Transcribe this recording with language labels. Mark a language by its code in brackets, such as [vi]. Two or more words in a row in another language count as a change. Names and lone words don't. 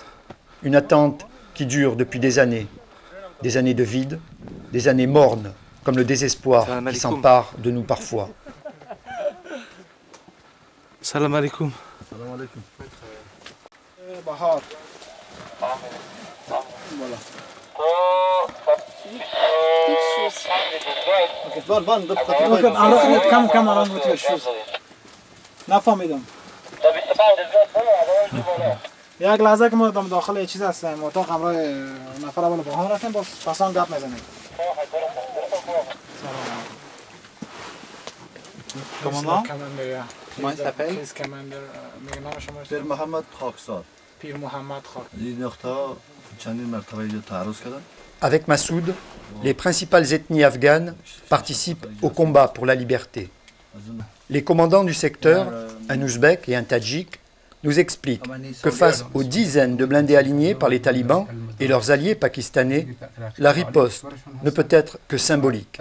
[fr] Une attente qui dure depuis des années de vide, des années mornes, comme le désespoir qui s'empare de nous parfois. [ar] سلام عليكم. سلام عليكم. [fr] Bahar. Voilà. [en] Okay, come around with your shoes. [fa] نفهمیدم. یک لحظه که ما داخل چیز هستیم اتاق همراه نفر اول بهار هستیم با پسان گپ میزنیم. [fr] Commandant? Comment il s'appelle? [fa] پیر محمد خاکسار. پیر محمد خاکسار. این نقطه چندین مرتبه اینجا تعرض کردن. [fr] Avec Massoud, les principales ethnies afghanes participent au combat pour la liberté. Les commandants du secteur, un ouzbek et un tadjik, nous explique que face aux dizaines de blindés alignés par les talibans et leurs alliés pakistanais, la riposte ne peut être que symbolique.